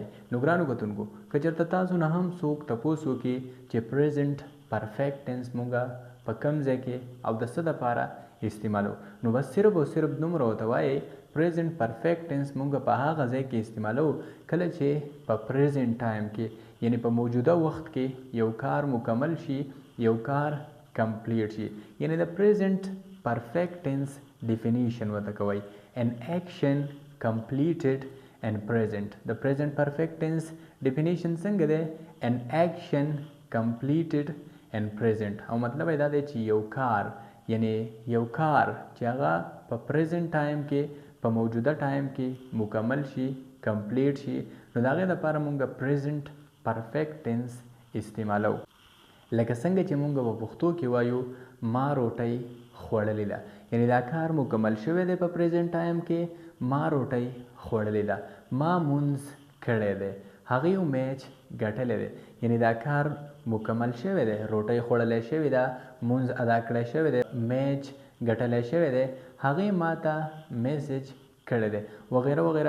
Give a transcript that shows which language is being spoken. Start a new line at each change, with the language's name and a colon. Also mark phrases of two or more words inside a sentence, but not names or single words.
Pashto: نو ګرانو کتونکو که چېرته تاسو نه هم څوک تپوس وکړي چې
English: present perfect tense
Pashto: مونږه په کوم ځای کې او د څه دپاره استعمالو، نو بس صرف او صرف دومره ورته وایئ
English: present perfect tense
Pashto: مونږ په هغه ځای کې استعمالو کله چې په
English: present time
Pashto: کې یعنی په موجوده وخت کې یو کار مکمل شي، یو کار کمپلیټ شي. یعنی د
English: present perfect tense definition
Pashto: ورته کوئ
English: an action completed and present.
Pashto: د
English: present perfect tense definition
Pashto: څنګه دی؟
English: an action completed and present.
Pashto: او مطلب دا دی چې یو کار یعنی یو کار چې هغه په
English: present time
Pashto: کې په موجوده ټایم کې مکمل شي، کمپلیټ شي، نو د هغې دپاره مونږ
English: present perfect tense
Pashto: استعمالو. لکه څنګه چې مونږ په پښتو کې وایو ما روټۍ خوړلې ده، یعنی دا کار مکمل شوی دی په
English: present time
Pashto: کې، ما روټۍ خوړلې ده. ما مونځ کړی دی، هغې میچ ګټلی دی، یعنی دا کار مکمل شوی دی، روټۍ خوړلی شوې ده، مونځ ادا کړی شوی دی، میچ ګټلی شوی دی، هغې ما ته میسج کړی دی وغیره وغیره.